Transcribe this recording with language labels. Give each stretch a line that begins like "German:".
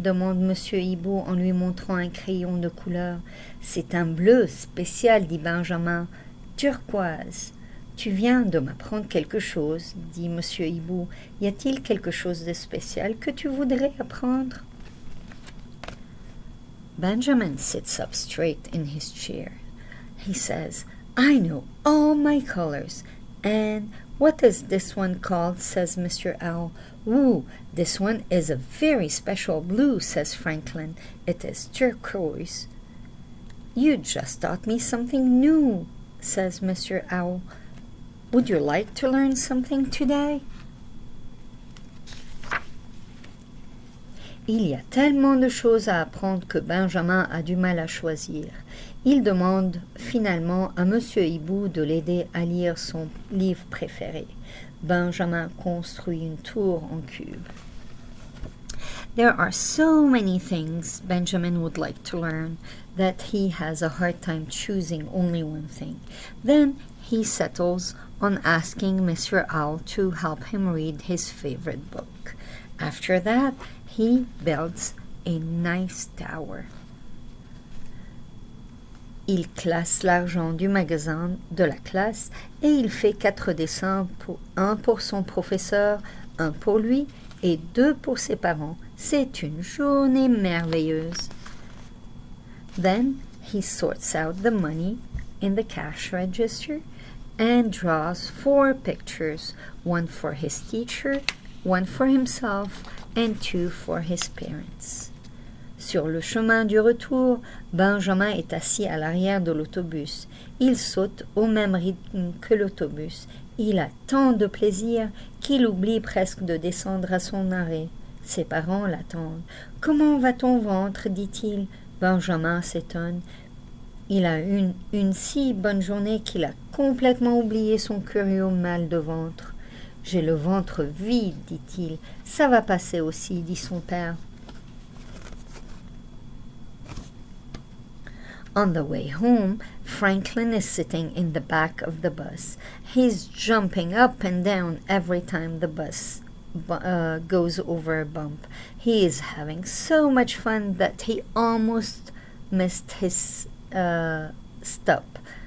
French: Demande Monsieur Hibou en lui montrant un crayon de couleur. C'est un bleu spécial, dit Benjamin. Turquoise. Tu viens de m'apprendre quelque chose, dit Monsieur Hibou. Y a-t-il quelque chose de spécial que tu voudrais apprendre?
English: Benjamin sits up straight in his chair. He says, I know all my colors. And what is this one called? Says Mr. Owl. Ooh, this one is a very special blue, says Franklin. It is turquoise. You just taught me something new, says Mr. Owl. Would you like to learn something today?
French: Il y a tellement de choses à apprendre que Benjamin a du mal à choisir. Il demande finalement à Monsieur Hibou de l'aider à lire son livre préféré. Benjamin construit une tour en cube.
English: There are so many things Benjamin would like to learn that he has a hard time choosing only one thing. Then he settles on asking Mr. Owl to help him read his favorite book. After that, he builds a nice tower.
French: Il classe l'argent du magasin de la classe et il fait 4 dessins, un pour son professeur, un pour lui et 2 pour ses parents. C'est une journée merveilleuse.
English: Then he sorts out the money in the cash register and draws 4 pictures, one for his teacher, one for himself, and 2 for his parents.
French: Sur le chemin du retour, Benjamin est assis à l'arrière de l'autobus. Il saute au même rythme que l'autobus. Il a tant de plaisir qu'il oublie presque de descendre à son arrêt. Ses parents l'attendent. « Comment va ton ventre ?» dit-il. Benjamin s'étonne. Il a une si bonne journée qu'il a complètement oublié son curieux mal de ventre. « J'ai le ventre vide, dit-il. Ça va passer aussi, dit son père.
English: On the way home, Franklin is sitting in the back of the bus. He's jumping up and down every time the bus goes over a bump. He is having so much fun that he almost missed his stop.